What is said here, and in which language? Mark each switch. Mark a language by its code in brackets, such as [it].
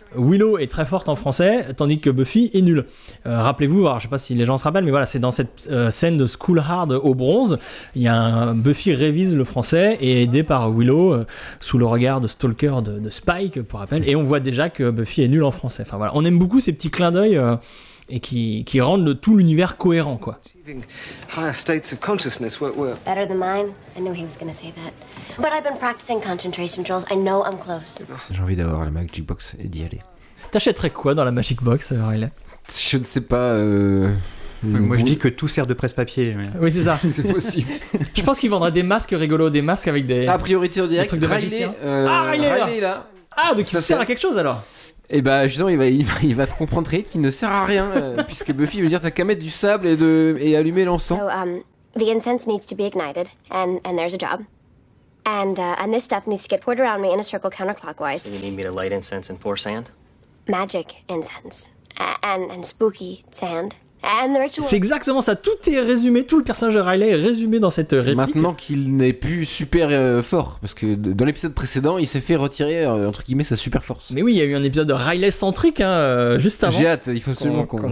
[fr] Willow est très forte en français, tandis que Buffy est nulle. Rappelez-vous, alors, je ne sais pas si les gens se rappellent, mais voilà, c'est dans cette scène de School Hard au bronze. Buffy révise le français et est aidé par Willow sous le regard de Stalker de Spike, pour rappel. Et on voit déjà que Buffy est nulle en français. Enfin, voilà, on aime beaucoup ces petits clins d'œil et qui rendent tout l'univers cohérent, quoi. [en] Higher states of consciousness work. Better than mine. I knew he was gonna say that. But I've been practicing concentration drills. I know I'm close. [fr] J'ai envie d'avoir la Magic Box et d'y aller. T'achèterais quoi dans la Magic Box, Aurélien? Je ne sais pas. Moi, je dis que tout sert de presse-papier. Oui, c'est ça. C'est possible. Je pense qu'il vendrait des masques rigolos, des masques avec des. A priori, tu dirais que Riley. Ah, Riley là. Ah, donc il sert à quelque chose alors. Et bah justement il va te comprendre très vite qu'il ne sert à rien puisque Buffy veut dire t'as qu'à mettre du sable et allumer l'encens. [en] So the incense needs to be ignited and there's a job. And this stuff needs to get poured around me in a circle counterclockwise. So you need me to light incense and pour sand? Magic incense and spooky sand. [fr] C'est exactement ça, tout est résumé, tout le personnage de Riley est résumé dans cette réplique. Maintenant qu'il n'est plus super fort, parce que dans l'épisode précédent, il s'est fait retirer, entre guillemets, sa super force. Mais oui, il y a eu un épisode de Riley centrique, hein, juste avant. J'ai hâte, il faut absolument qu'on